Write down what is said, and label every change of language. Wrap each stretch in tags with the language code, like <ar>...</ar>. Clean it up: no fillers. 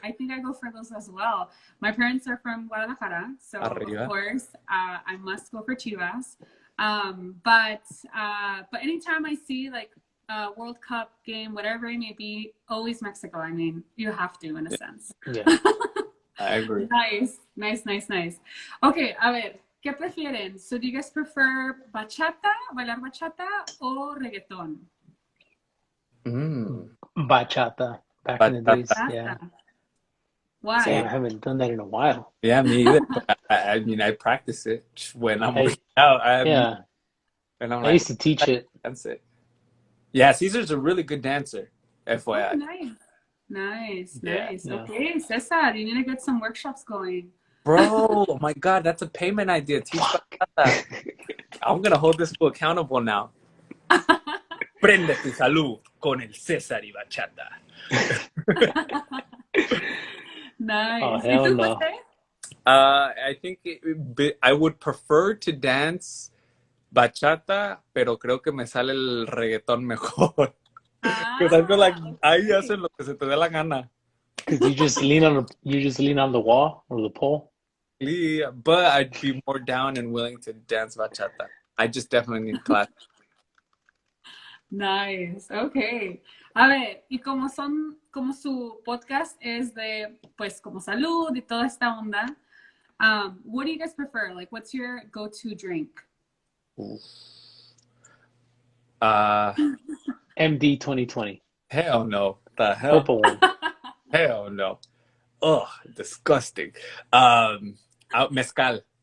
<en>I think I go for those as well. My parents are from Guadalajara, so Arriba. of course I must go for Chivas. But anytime I see like a World Cup game, whatever it may be, always Mexico. I mean, you have to in a sense. Yeah. I agree. Nice.</en> <es>Okay, a ver, ¿qué prefieren?</es> <en>So do you guys prefer bachata,</en> <es>bailar bachata o reggaeton?</es> <en>Bachata. Back in the days. Yeah. Bachata. Why? Damn, I haven't done that in a while. Yeah, me either. I mean, I practice it when I'm Hey, working out. Yeah. And I'm I like, used to teach it. that's it. Yeah, Caesar's a really good dancer, Oh, FYI. nice. Yeah. Okay, Cesar, you need to get some workshops going. Bro, oh my God, that's a payment idea. Teach bachata. I'm going to hold this fool accountable now.</en> <es>Prende tu salud con el César y bachata.</es> <en>Nice. Oh,</en> <es>¿Y</es> <en>hell</en> <es>tú,</es> <en>no.</en> <es>Jose?</es> <en>I think I would prefer to dance</en> <es>bachata, pero creo que me sale el reggaetón mejor.</es> <en>Because I feel like ahí Okay.</en> <es>hacen lo que se te dé la gana.</es> <en>Because you just lean on the wall or the pole. Yeah, but I'd be more down and willing to dance bachata. I just definitely need class. Nice, okay.</en> <es>A ver, y como su podcast es de, pues, como salud y toda esta onda,</es> <en>what do you guys prefer? Like, what's your go-to drink? MD 2020. Hell no. The hell? Purple one. Hell no. Ugh, disgusting. Mezcal.</en>